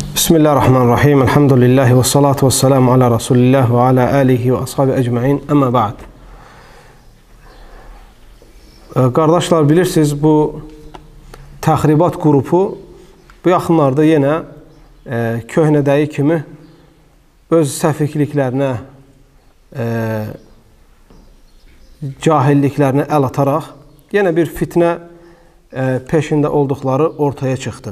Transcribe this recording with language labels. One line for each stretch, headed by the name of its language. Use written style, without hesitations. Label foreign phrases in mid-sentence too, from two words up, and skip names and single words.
Arabic: بسم الله الرحمن الرحيم. الحمد لله والصلاة والسلام على رسول الله وعلى آله وأصحابه أجمعين. أما بعد.
Azerbaijani: Qardaşlar, bilirsiniz, bu təxribat qrupu bu yaxınlarda yenə köhnədəyi kimi öz səfikliklərinə, cahilliklərinə əl ataraq yenə bir fitnə peşində olduqları ortaya çıxdı.